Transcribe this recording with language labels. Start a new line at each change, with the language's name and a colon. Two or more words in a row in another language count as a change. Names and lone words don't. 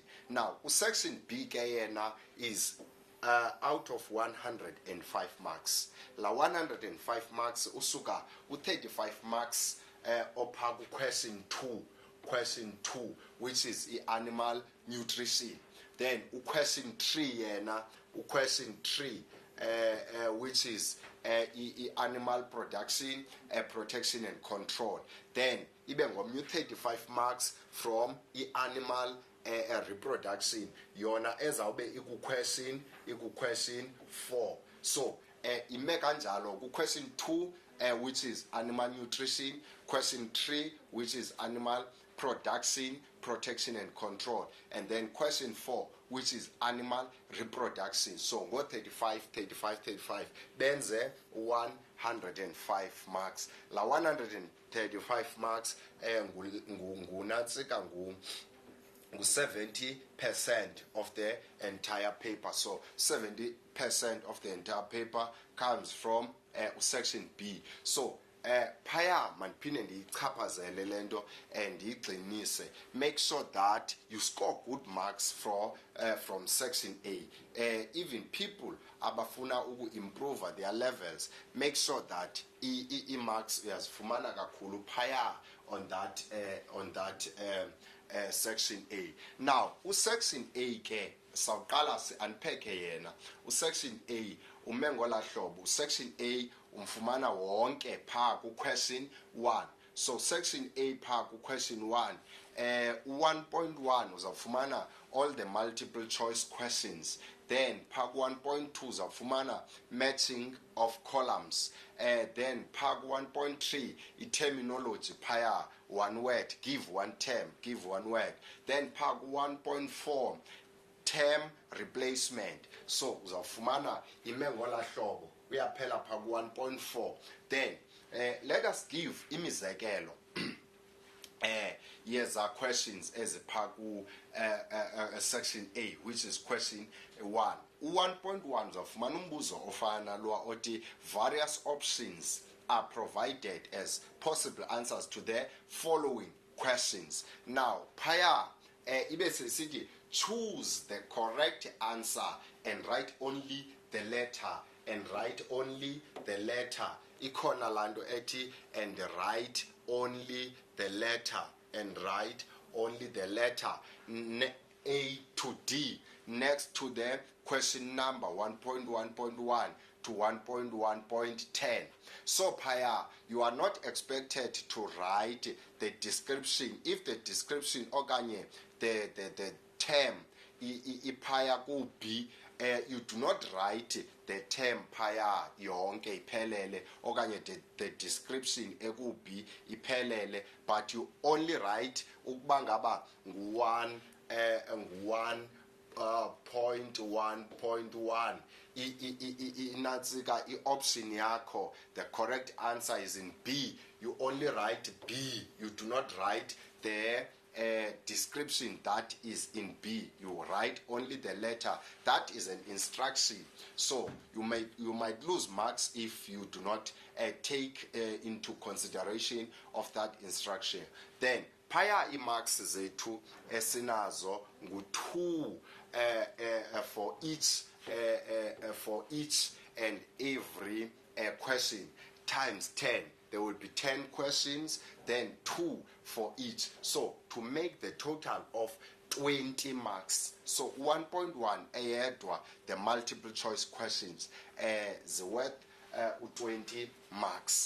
English: Now section B
Xhosa: ke yena
English: is out of 105 marks. La 105 marks
Xhosa: usuka u35
English: marks
Xhosa: opha ku
English: question 2, which is the animal nutrition. Then question 3 which is animal production, protection and control. Then
Xhosa: ibe ngomnye
English: 35 marks from animal reproduction
Xhosa: yona ezawube
English: question 4. So
Xhosa: ime kanjalo ku
English: question 2 which is animal nutrition, question 3 which is animal production, protection and control, and then question 4 which is animal reproduction.
Xhosa: So go 35 benze 105 marks.
English: La 135 marks
Xhosa: ngunatsika ngu
English: 70% of the entire paper. So 70% of the entire paper comes from section B.
Xhosa: So phaya maniphinde ndiyichaphazele lento and ndiyigcinise.
English: Make sure that you score good marks from section A. Even people abafuna improve their levels, make sure that marks
Xhosa: uyazifumana kakhulu phaya
English: on that section A. Now section A
Xhosa: ke sawuqala si-unpack yena. Section A ume ngola hlobo. Section A umfumana wonke pha ku question 1.
English: So section A
Xhosa: pha ku
English: question 1 1.1 uzawufumana all the multiple choice questions. Then
Xhosa: pha ku 1.2 uzawufumana
English: matching of columns.
Xhosa: Then pha ku 1.3 terminology phaya,
English: one word, give one term, give one word. Then
Xhosa: pha ku
English: 1.4 term replacement.
Xhosa: So uzawufumana ime ngola hlobo. Uyaphela pha ku 1.4.
English: Then let us give imizekelo here's our questions as
Xhosa: pha ku
English: section A, which is question 1. 1.1
Xhosa: uzawufumana umbuzo ofana lo oti
English: various options are provided as possible answers to the following questions. Now phaya
Xhosa: ibe sesithi
English: choose the correct answer and write only the letter, and write only the letter.
Xhosa: Ikhona lanto ethi
English: and write only the letter, and write only the letter A to D next to the question number 1.1.1 to 1.1.10. So phaya you are not expected to write the description. If the description okanye the term
Xhosa: iphaya ku
English: B, you do not write the term
Xhosa: phaya yonke iphelele okanye
English: the description
Xhosa: eku B iphelele,
English: but you only write
Xhosa: ukuba ngaba .1.1 inatsika
English: option yakho, the correct answer is in B. You only write B. You do not write the description that is in B. You write only the letter. That is an instruction. So you might lose marks if you do not take into consideration of that instruction. Then phaya
Xhosa: imarks zethu esinazo ngu-2
English: for each and every question times 10. There will be 10 questions, then 2 for each. So to make the total of 20 marks. So 1.1 eyedwa, the multiple choice questions is worth 20 marks.